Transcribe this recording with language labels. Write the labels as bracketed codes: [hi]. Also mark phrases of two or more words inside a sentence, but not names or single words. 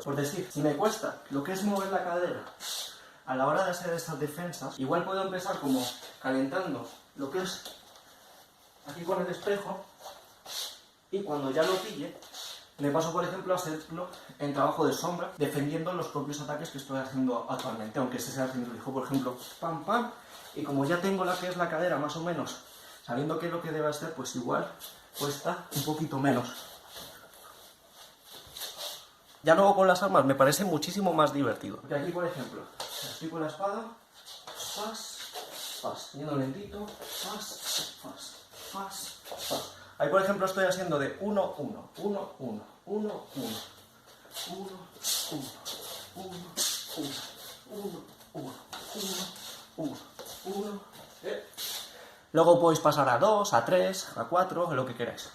[es] Por decir, si me cuesta lo que es mover la cadera a la hora de hacer estas defensas, igual puedo empezar como calentando lo que es aquí con el espejo y cuando ya lo pille, me paso por ejemplo a hacerlo en trabajo de sombra, defendiendo los propios ataques que estoy haciendo actualmente, aunque se sea haciendo fijo, por ejemplo, pam, pam, y como ya tengo la que es la cadera más o menos, sabiendo qué es lo que debe hacer, pues igual cuesta un poquito menos. Ya luego con las armas me parece muchísimo más divertido. Porque aquí, por ejemplo, estoy con la espada, pas, pas, yendo lentito, pas, pas, pas, pas. Ahí, por ejemplo, estoy haciendo de 1, 1, 1, 1, 1, 1, 1, 1, 1, 1, 1, 1, 1, 1, Luego podéis pasar a 2, a 3, a 4, lo que queráis.